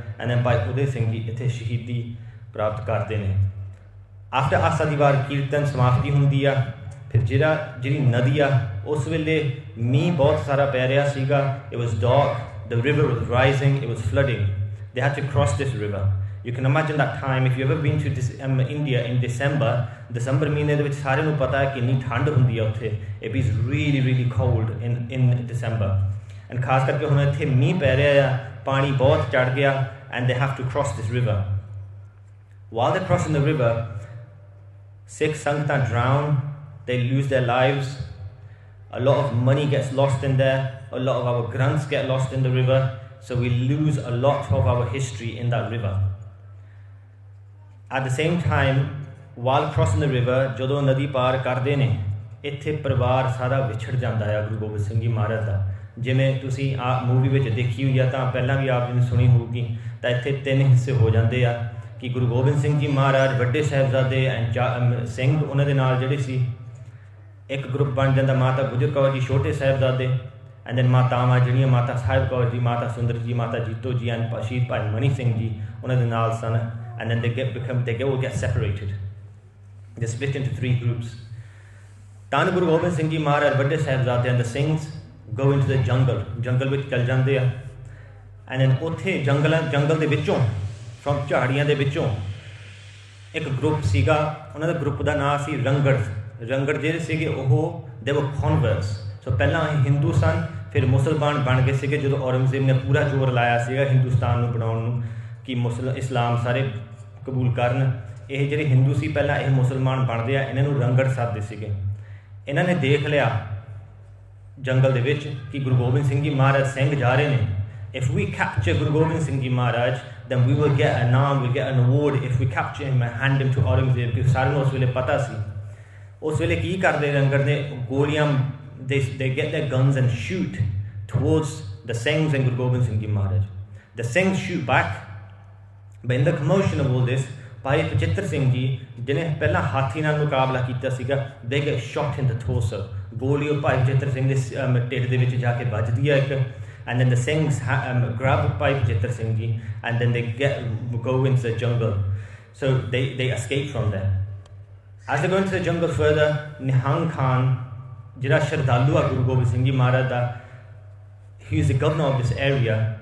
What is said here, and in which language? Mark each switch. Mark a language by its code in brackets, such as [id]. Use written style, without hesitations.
[en] and then [pa] ਭਾਈ ਉਦੈ ਸਿੰਘ ਜੀ ਇੱਥੇ ਸ਼ਹੀਦੀ ਪ੍ਰਾਪਤ ਕਰਦੇ ਨੇ. [en] after [pa] ਆਸਾ ਦੀ ਵਾਰ ਕੀਰਤਨ ਸਮਾਪਤੀ ਹੁੰਦੀ ਆ. ਫਿਰ ਜਿਹੜੀ ਨਦੀ ਆ, ਉਸ ਵੇਲੇ ਮੀਂਹ ਬਹੁਤ ਸਾਰਾ ਪੈ ਰਿਹਾ ਸੀਗਾ. [en] It was dark, the river was rising, it was flooding. They had to cross this river. You can imagine that time, if you've ever been to India in December [pa] ਮਹੀਨੇ ਦੇ ਵਿੱਚ ਸਾਰਿਆਂ ਨੂੰ ਪਤਾ ਹੈ ਕਿੰਨੀ ਠੰਡ ਹੁੰਦੀ ਹੈ ਉੱਥੇ. [en] It is really really cold in December. And [pa] ਖਾਸ ਕਰਕੇ ਹੁਣ ਇੱਥੇ ਮੀਂਹ ਪੈ ਰਿਹਾ ਆ, ਪਾਣੀ ਬਹੁਤ ਚੜ ਗਿਆ, [en] and they have to cross this river. While they're crossing the river, Sikh Sangtan drown, they lose their lives, a lot of money gets lost in there, a lot of our granths get lost in the river, so we lose a lot of our history in that river. At the same time, while crossing the river, [pa] ਜਦੋਂ ਨਦੀ ਪਾਰ ਕਰਦੇ ਨੇ, ਇੱਥੇ ਪਰਿਵਾਰ ਸਾਰਾ ਵਿਛੜ ਜਾਂਦਾ ਆ ਗੁਰੂ ਗੋਬਿੰਦ ਸਿੰਘ ਜੀ ਮਹਾਰਾਜ ਦਾ. ਜਿਵੇਂ ਤੁਸੀਂ ਆ ਮੂਵੀ ਵਿੱਚ ਦੇਖੀ ਹੋਈ ਆ, ਤਾਂ ਪਹਿਲਾਂ ਵੀ ਆਪ ਜੀ ਨੇ ਸੁਣੀ ਹੋਊਗੀ, ਤਾਂ ਇੱਥੇ 3 ਹਿੱਸੇ ਹੋ ਜਾਂਦੇ ਆ ਕਿ ਗੁਰੂ ਗੋਬਿੰਦ ਸਿੰਘ ਜੀ ਮਹਾਰਾਜ, ਵੱਡੇ ਸਾਹਿਬਜ਼ਾਦੇ ਐਂਡ ਸਿੰਘ ਉਹਨਾਂ ਦੇ ਨਾਲ ਜਿਹੜੇ ਸੀ, ਇੱਕ ਗਰੁੱਪ ਬਣ ਜਾਂਦਾ, ਮਾਤਾ ਗੁਜਰ ਕੌਰ ਜੀ, ਛੋਟੇ ਸਾਹਿਬਜ਼ਾਦੇ, [en] and then [pa] ਮਾਤਾਵਾਂ ਜਿਹੜੀਆਂ ਮਾਤਾ ਸਾਹਿਬ ਕੌਰ ਜੀ, ਮਾਤਾ ਸੁੰਦਰ ਜੀ, ਮਾਤਾ ਜੀਤੋ ਜੀ ਐਂਡ ਸ਼ਹੀਦ ਭਾਈ ਮਨੀ ਸਿੰਘ ਜੀ ਉਹਨਾਂ ਦੇ ਨਾਲ ਸਨ. [en] And then they all get separated. They split into 3 groups. Tan Guru Gobind Singh Ji Maharaj, Vadde Sahibzade and the Singhs go into the jungle. Jungle [pa] ਵਿੱਚ ਚੱਲ ਜਾਂਦੇ ਆ. [en] and then [pa] ਉੱਥੇ ਜੰਗਲ ਦੇ ਵਿੱਚੋਂ [en] from [pa] ਝਾੜੀਆਂ ਦੇ ਵਿੱਚੋਂ ਇੱਕ ਗਰੁੱਪ ਸੀਗਾ, ਉਹਨਾਂ ਦਾ ਗਰੁੱਪ ਦਾ ਨਾਂ ਸੀ ਰੰਗੜ ਜਿਹੜੇ ਸੀਗੇ ਉਹ [en] They were converts. [pa] ਸੋ ਪਹਿਲਾਂ ਹਿੰਦੂ ਸਨ, ਫਿਰ ਮੁਸਲਮਾਨ ਬਣ ਗਏ ਸੀਗੇ ਜਦੋਂ ਔਰੰਗਜ਼ੇਬ ਨੇ ਪੂਰਾ ਜ਼ੋਰ ਲਾਇਆ ਸੀਗਾ ਹਿੰਦੁਸਤਾਨ ਨੂੰ ਬਣਾਉਣ ਨੂੰ ਕਿ ਇਸਲਾਮ ਸਾਰੇ ਕਬੂਲ ਕਰਨ। ਇਹ ਜਿਹੜੇ ਹਿੰਦੂ ਸੀ ਪਹਿਲਾਂ ਇਹ ਮੁਸਲਮਾਨ ਬਣਦੇ ਆ, ਇਹਨਾਂ ਨੂੰ ਰੰਗੜ ਸੱਦਦੇ ਸੀਗੇ। ਇਹਨਾਂ ਨੇ ਦੇਖ ਲਿਆ ਜੰਗਲ ਦੇ ਵਿੱਚ ਕਿ ਗੁਰੂ ਗੋਬਿੰਦ ਸਿੰਘ ਜੀ ਮਹਾਰਾਜ ਸਿੰਘ ਜਾ ਰਹੇ ਨੇ। [en] If we capture Guru Gobind Singh Ji Maharaj, then we will get a naam, we'll get an award if we capture him and hand him to Aurangzeb। [hi] क्योंकि सारे [pa] ਨੂੰ ਉਸ ਵੇਲੇ ਪਤਾ ਸੀ। ਉਸ ਵੇਲੇ ਕੀ ਕਰਦੇ ਰੰਗੜ ਨੇ ਗੋਲੀਆਂ [en] they get their guns and shoot towards the Singhs and Guru Gobind Singh Ji Maharaj। The Singhs shoot back, but in the commotion of all this, [pa] ਭਾਈ ਬਚਿੱਤਰ ਸਿੰਘ ਜੀ ਜਿਹਨੇ ਪਹਿਲਾਂ ਹਾਥੀ ਨਾਲ ਮੁਕਾਬਲਾ ਕੀਤਾ ਸੀਗਾ, [en] they get shot in the torso। [pa] ਗੋਲੀ ਉਹ ਭਾਈ ਬਚਿੱਤਰ ਸਿੰਘ ਦੇ ਢਿੱਡ ਦੇ ਵਿੱਚ ਜਾ ਕੇ ਵੱਜਦੀ ਆ ਇੱਕ। [en] And then the Singhs grab Bhai Bachittar Singh Ji and then they go into the jungle. So they escape from there. As they go into the jungle further, Nihang Khan, [pa] jira Shardalu Guru Gobind Singh Ji Maharaj da, [en] he is the governor of this area.